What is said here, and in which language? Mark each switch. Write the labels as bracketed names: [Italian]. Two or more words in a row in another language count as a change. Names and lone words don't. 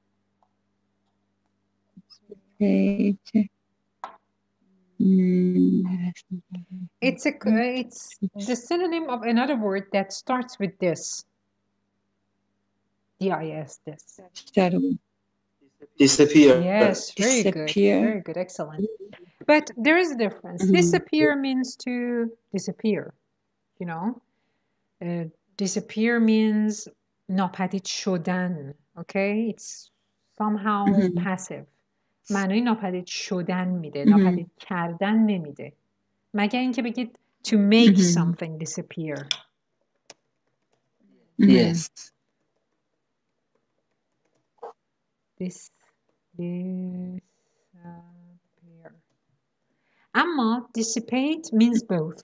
[English] It's the synonym of another word that starts with this. DIS, this. Disappear. Yes, very good. Very good. Excellent. But there is a difference. Disappear means to disappear, you know. Disappear means [Persian] ناپدید شدن. [English] Okay? It's somehow passive. [Persian] معنای ناپدید شدن میده. ناپدید کردن نمیده. مگر اینکه بگید [English] to make something disappear. Yes. Disappear. Amma dissipate means both.